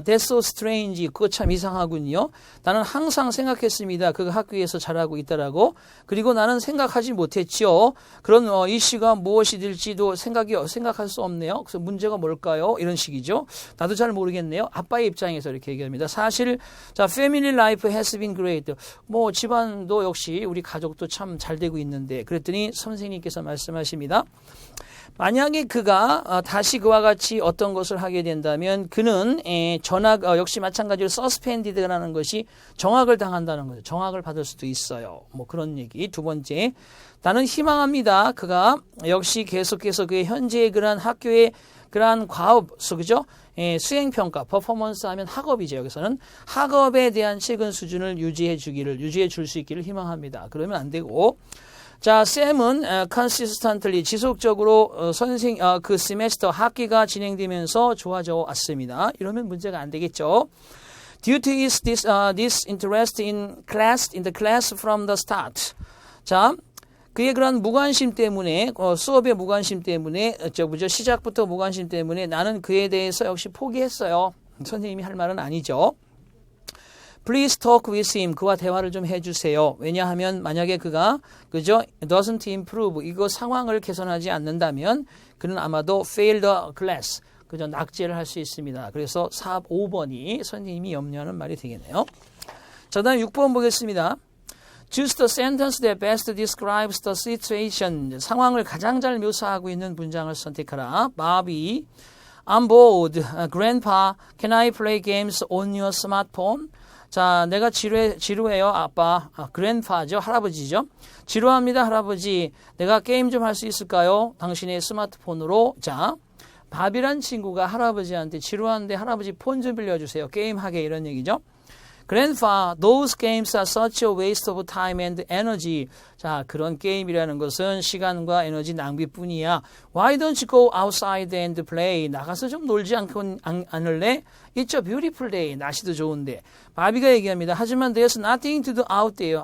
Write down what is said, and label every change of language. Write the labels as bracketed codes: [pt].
[en] That's so strange. [ko] 그거 참 이상하군요. 나는 항상 생각했습니다. 그가 학교에서 잘하고 있다라고. 그리고 나는 생각하지 못했죠. 그런 이슈가 무엇이 될지도 생각할 수 없네요. 그래서 문제가 뭘까요? 이런 식이죠. 나도 잘 모르겠네요. 아빠의 입장에서 이렇게 얘기합니다. 사실 자, [en] family life has been great. [ko] 뭐 집안도 역시 우리 가족도 참 잘 되고 있는데 그랬더니 선생님께서 말씀하십니다. 만약에 그가 다시 그와 같이 어떤 것을 하게 된다면 그는 전학 역시 마찬가지로 suspended라는 것이 정학을 당한다는 거죠. 정학을 받을 수도 있어요. 뭐 그런 얘기. 두 번째, 나는 희망합니다. 그가 역시 계속해서 그의 현재의 그러한 학교의 그러한 과업, 그죠? 수행평가, 퍼포먼스 하면 학업이죠. 여기서는 학업에 대한 최근 수준을 유지해 줄 수 있기를 희망합니다. 그러면 안 되고. 자, 쌤은 consistently 지속적으로 그 세메스터 학기가 진행되면서 좋아져 왔습니다. 이러면 문제가 안 되겠죠. [en] Due to his disinterest in the class from the start. [ko] 자, 그의 그런 무관심 때문에 수업의 무관심 때문에 시작부터 무관심 때문에 나는 그에 대해서 역시 포기했어요. 선생님이 할 말은 아니죠. [en] Please talk with him. [ko] 그와 대화를 좀 해주세요. 왜냐하면 만약에 그가 그죠 [en] doesn't improve [ko] 이거 상황을 개선하지 않는다면 그는 아마도 [en] fail the class [ko] 그죠 낙제를 할 수 있습니다. 그래서 5번이 선생님이 염려하는 말이 되겠네요. 자, 다음 6번 보겠습니다. [en] Choose the sentence that best describes the situation. [ko] 상황을 가장 잘 묘사하고 있는 문장을 선택하라. [en] Bobby, I'm bored. Grandpa, can I play games on your smartphone? [ko] 자, 내가 지루해요, 아빠. grandpa죠, 할아버지죠. 지루합니다, 할아버지. 내가 게임 좀 할 수 있을까요? 당신의 스마트폰으로. 자, 밥이란 친구가 할아버지한테 지루한데 할아버지 폰 좀 빌려주세요. 게임하게 이런 얘기죠. [en] Grandpa, those games are such a waste of time and energy. [ko] 자, 그런 게임이라는 것은 시간과 에너지 낭비뿐이야. [en] Why don't you go outside and play? [ko] 나가서 좀 놀지 않을래? [en] It's a beautiful day. [ko] 날씨도 좋은데. 바비가 얘기합니다. 하지만 [en] there's nothing to do out there.